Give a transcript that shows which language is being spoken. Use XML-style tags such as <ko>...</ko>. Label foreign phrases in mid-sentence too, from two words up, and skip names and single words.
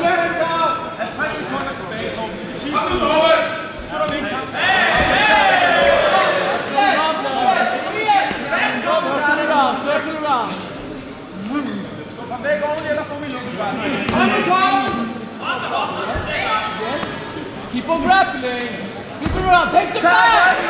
<da>50 sekunder tilbage, Torben. Kom nu, Torben. Nu er der min kamp.</da> <en>Circle around.</en> <da>Skub ham væk ordentligt, eller få min lukke. Kom nu, Torben.</da> <en>Keep on grappling. Keep it around. Take the back.</en>